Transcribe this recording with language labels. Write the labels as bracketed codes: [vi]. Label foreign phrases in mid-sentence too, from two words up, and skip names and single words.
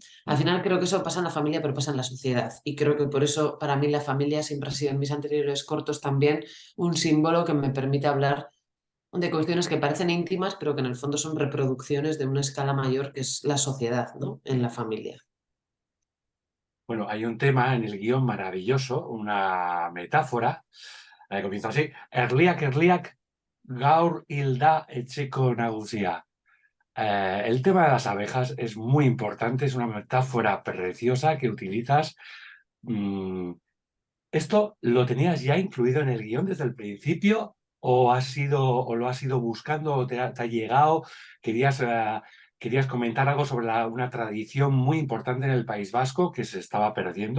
[es] Al final creo que eso pasa en la familia, pero pasa en la sociedad. Y creo que por eso para mí la familia siempre ha sido en mis anteriores cortos también un símbolo que me permite hablar de cuestiones que parecen íntimas, pero que en el fondo son reproducciones de una escala mayor que es la sociedad, ¿no? En la familia. Bueno, hay un tema en el guión maravilloso, una metáfora, comienza así, [eu] Erliak, Erliak, gaur hilda etxeko nagusia. [es] El tema de las abejas es muy importante, es una metáfora preciosa que utilizas. Mm, ¿Esto lo tenías ya incluido en el guión desde el principio o lo has ido buscando o te ha llegado? ¿Querías, querías comentar algo sobre una tradición muy importante en el País Vasco que se estaba perdiendo?